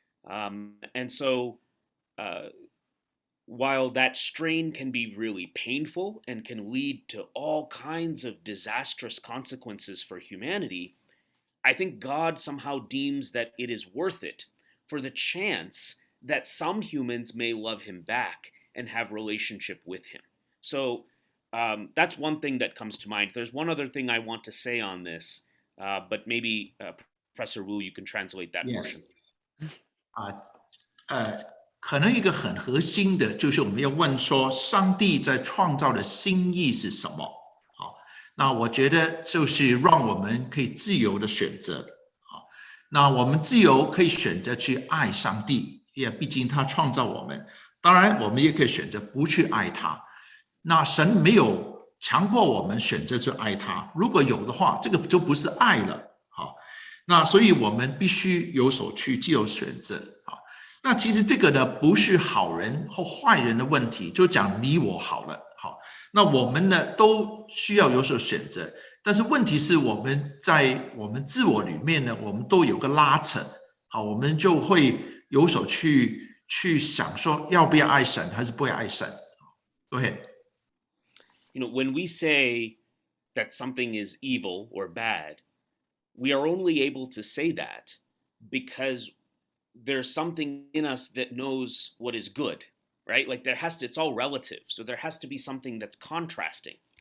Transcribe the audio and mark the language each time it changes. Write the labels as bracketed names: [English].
[English] And so, while that strain can be really painful and can lead to all kinds of disastrous consequences for humanity, I think God somehow deems that it is worth it for the chance that some humans may love him back and have relationship with him. So that's one thing that comes to mind. There's one other thing I want to say on this, but maybe Professor Wu, you can translate that portion. Yes. [Chinese] 可能一个很核心的就是我们要问说，上帝在创造的心意是什么？好，那我觉得就是让我们可以自由的选择。好，那我们自由可以选择去爱上帝，也毕竟他创造我们。当然，我们也可以选择不去爱他。那神没有强迫我们选择去爱他，如果有的话，这个就不是爱了。好，那所以我们必须有所去自由选择。好。那其实这个呢，不是好人或坏人的问题，就讲你我好了。好，那我们呢都需要有所选择，但是问题是我们在我们自我里面呢，我们都有个拉扯。好，我们就会有所去想说，要不要爱神，还是不要爱神。 [English] Go ahead. When we say that something is evil or bad, we are only able to say that because there's something in us that knows what is good, right? Like it's all relative. So there has to be something that's contrasting.